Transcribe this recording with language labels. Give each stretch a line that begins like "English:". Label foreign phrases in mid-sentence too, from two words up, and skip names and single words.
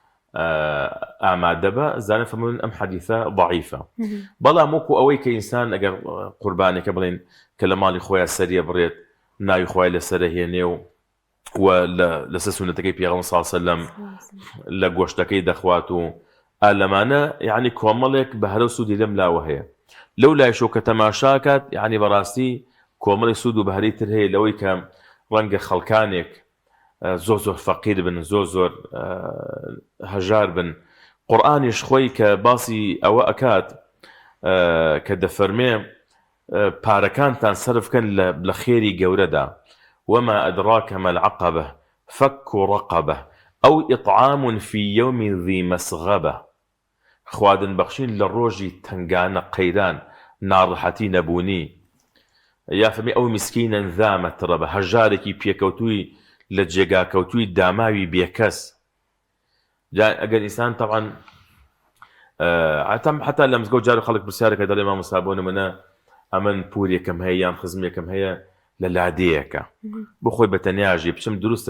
Central Kurdish: ئامادە بە زانە فەرموون ئەم حەدیثە ضعیفە بەڵام وەکو ئەوەی کە ئینسان ئەگەر قوربانێکە بڵێن کە لە ماڵی خۆیان سەریە بڕێت ناوی خۆی لەسەرە هێنێ و لەسەر سونەتەکەی پێغەمبەر
Arabic: صلی الله علیه و سلم
Central Kurdish: لە گۆشتەکەی دەخوات و ئالەمانە یعنی کۆمەڵێک بە هەرە سوودی لەم لاوە هەیە لەو لایشەوە کە تەماشاکات یعنی بەڕاستی کۆمەڵی سوود و بەهەری تر هەیە لەوەی کە ڕەنگە خەڵکانێک زۆر فەقیر بن زۆر هەژار بن قورئانیش خۆی کە باسی ئەوە ئەکات کە دەفەرمێ پارەکانتان سەرفکەن لە خێری گەورەدا
Arabic: وما أدراك ما العقبة فك رقبة أو إطعام في يوم ذي مسغبة
Central Kurdish: خواردن بەخشین لە ڕۆژی تنگانە قەیران ناڕەحەتی نەبوونی یا فەرمی ئەو میسکینەن
Arabic: ذا مەترەبە
Central Kurdish: هەژارێکی پێکەوتووی لە جێگاکەوتووی داماوی بێکەس ئەگەر ئینسان طبعا حتا لە مزگەوت جار خەڵک پرسیارەکە دەڵێ مامۆستا بۆ نمونە ئەمن پورێکم هەیە یان خزمێکم هەیە لە لادەیەکە بۆ خۆی بەتەنیاژی بچم دروستە